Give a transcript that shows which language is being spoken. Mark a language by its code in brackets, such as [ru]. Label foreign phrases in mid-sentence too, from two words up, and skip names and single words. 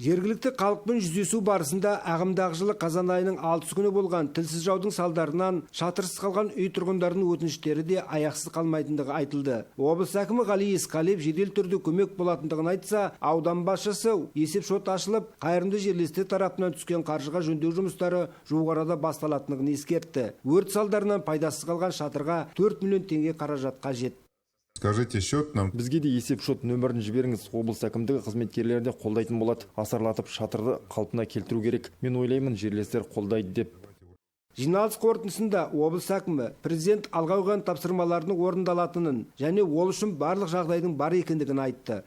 [kk] Жергілікті халықпен жүздесу барысында ағымдағы жылы қазан айының 6 күні болған тілсіз жаудың салдарынан шатырсыз қалған үй тұрғындарының өтініштері де аяқсыз қалмайтындығы айтылды. Облыс әкімі Ғали Есқалиев жедел түрде көмек болатындығын айтса, аудан басшысы есеп шот ашылып, қайырымды жерлестер тарапынан түскен қаржыға жөндеу жұмыстары жуық арада басталатындығын ескертті. Өрт салдарынан пайдасыз қалған шатырға 4 миллион теңге қаражат қажет. [ru] Скажите счет нам. [kk] Бізге де есеп шот нөмірін жіберіңіз. Облыс әкімдігі қызметкерлері де қолдайтын болады. Асарлатып шатырды қалпына келтіру керек. Мен ойлаймын, жерлестер қолдайды деп. Жиналыс қорытындысында облыс әкімі президент алға қойған тапсырмаларының орындалатынын және ол үшін барлық жағдайдың бар екендігін айтты.